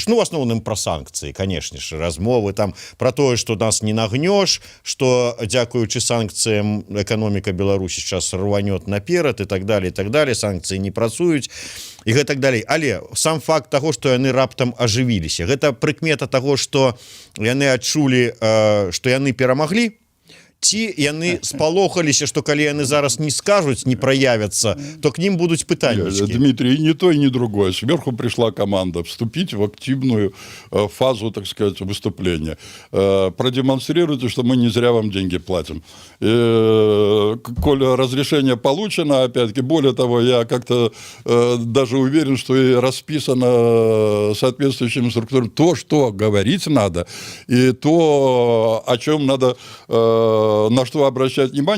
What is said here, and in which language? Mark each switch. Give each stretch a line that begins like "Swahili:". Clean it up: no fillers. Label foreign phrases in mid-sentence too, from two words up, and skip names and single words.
Belarusian: Ну, в асноўным пра санкцыі, канешне ж, размовы там пра тое, што нас не нагнёш, што дзякуючы санкцыям эканоміка Беларусі сейчас рванёт наперад і так далее, санкцыі не працуюць і гэтак далей. Але сам факт таго, што яны раптам ажывіліся, гэта прыкмета таго, што яны адчулі, што яны перамаглі, ці яны спалохаліся, што калі яны зараз не скажуць,
Russian: не проявятся, то к ним будут пытаннички. Дмитрий, ни то, ни другое. Сверху пришла команда вступить в активную фазу, так сказать, выступления. Продемонстрируйте, что мы не зря вам деньги платим. Коль разрешение получено, опять-таки, более того, я как-то даже уверен, что и расписано соответствующими структурами то, что говорить надо, и то, о чем надо, на что обращать внимание.